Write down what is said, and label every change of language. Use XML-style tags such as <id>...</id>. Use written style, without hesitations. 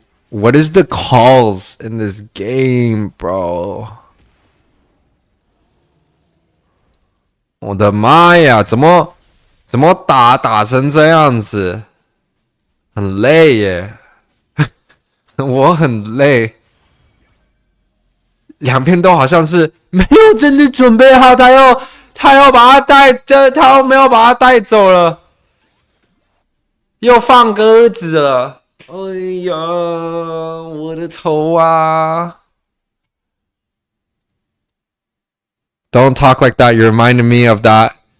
<en>What is the calls in this game, bro?</en> <zh>我的妈呀，怎么打成这样子？很累耶，我很累。两边都好像是没有真的准备好，他要把他带，他又没有把他带走了，又放鸽子了。哎呀，我的头啊 ！</zh> <en>Don't talk like that. You're reminding me of that.</en>